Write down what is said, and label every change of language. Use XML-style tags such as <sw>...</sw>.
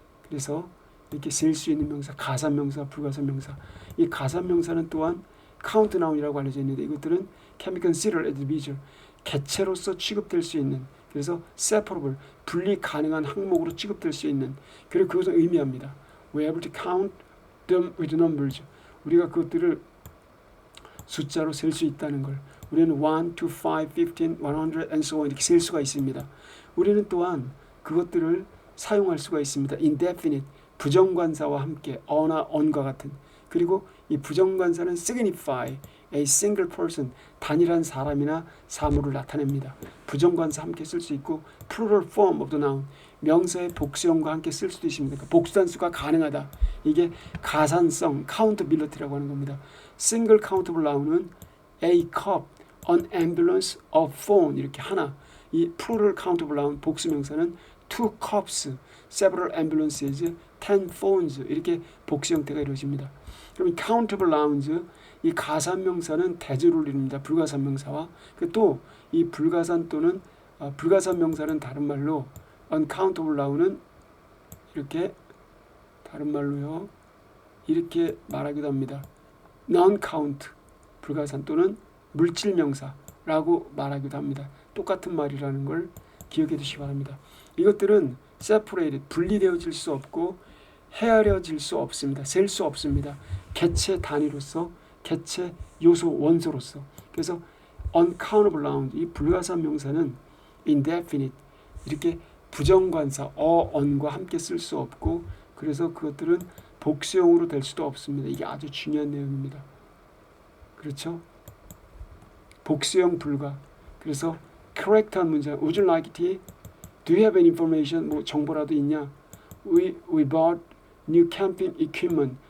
<ko>그래서 이렇게 셀 수 있는 명사, 가산명사, 불가산명사. 이 가산명사는 또한 카운트나운이라고 알려져 있는데 이것들은</ko> <en>can be considered as visual,</en> <ko>개체로서 취급될 수 있는, 그래서 separable, 분리 가능한 항목으로 취급될 수 있는, 그리고 그것을 의미합니다.</ko> <en>We are able to count them with numbers.</en> <ko>우리가 그것들을 숫자로 셀 수 있다는 걸. 우리는 1, 2, 5, 15, 100</ko> <en>and so on</en> <ko>이렇게 셀 수가 있습니다. 우리는 또한 그것들을 사용할 수가 있습니다. indefinite, 부정관사와 함께 어나 on과 같은. 그리고 이 부정관사는</ko> <en>signify a single person,</en> <ko>단일한 사람이나 사물을 나타냅니다. 부정관사 함께 쓸 수 있고</ko> <en>plural form of the noun,</en> <ko>명사의 복수형과 함께 쓸 수도 있습니다. 그러니까 복수단수가 가능하다. 이게 가산성, countability라고 하는 겁니다.</ko> <en>single countable noun은 a cup, an ambulance, a phone</en> <ko>이렇게 하나.</ko> <en>이 plural countable noun 복수명사는 two cups, several ambulances, 10 phones</en> <ko>이렇게 복수 형태가 이루어집니다. 그럼 countable nouns, 이 가산명사는 대조를 이룹니다. 불가산명사와. 또 이 불가산 또는 불가산명사는 다른 말로 uncountable noun은 이렇게 다른 말로요. 이렇게 말하기도 합니다. non-count, 불가산 또는 물질명사라고 말하기도 합니다. 똑같은 말이라는 걸 기억해 두시기 바랍니다. 이것들은 separated, 분리되어질 수 없고 헤아려질 수 없습니다. 셀 수 없습니다. 개체 단위로서, 개체 요소 원소로서. 그래서 uncountable noun, 이 불가산 명사는 indefinite, 이렇게 부정관사 on과 함께 쓸 수 없고, 그래서 그것들은 복수형으로 될 수도 없습니다. 이게 아주 중요한 내용입니다. 그렇죠? 복수형 불가. 그래서 correct한 문장.</ko> <en>Would you like tea? Do you have any information?</en> <ko>뭐 정보라도 있냐?</ko> <en>We bought new camping equipment.</en>